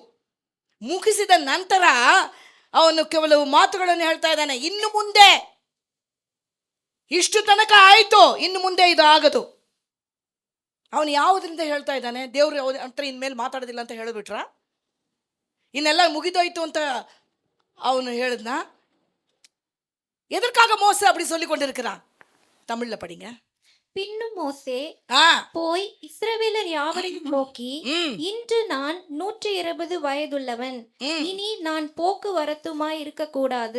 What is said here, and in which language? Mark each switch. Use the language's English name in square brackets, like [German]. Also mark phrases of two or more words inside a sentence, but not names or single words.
[Kannada] ಮುಗಿಸಿದ ನಂತರ ಅವನು ಕೆಲವು ಮಾತುಗಳನ್ನು ಹೇಳ್ತಾ ಇದ್ದಾನೆ. ಇನ್ನು ಮುಂದೆ ಇಷ್ಟು ತನಕ ಆಯಿತು, ಇನ್ನು ಮುಂದೆ ಇದು ಆಗದು. ಅವನು ಯಾವುದರಿಂದ ಹೇಳ್ತಾ ಇದ್ದಾನೆ, ದೇವ್ರು ಅಂತ ಇನ್ಮೇಲೆ ಮಾತಾಡೋದಿಲ್ಲ ಅಂತ ಹೇಳಿಬಿಟ್ರ, ಇನ್ನೆಲ್ಲ ಮುಗಿದೋಯ್ತು ಅಂತ ಅವನು ಹೇಳಿದ್ನ. [Tamil] எதற்காக மோசே அப்படி சொல்லி கொண்டிருக்கிறான்? தமிழ்ல படிங்க. பின்னும் மோசே போய் இஸ்ரவேலர் யாவரையும் நோக்கி, இன்று நான் 120 வயதுள்ளவன், இனி நான் போக்குவரத்துமாய் இருக்க கூடாது.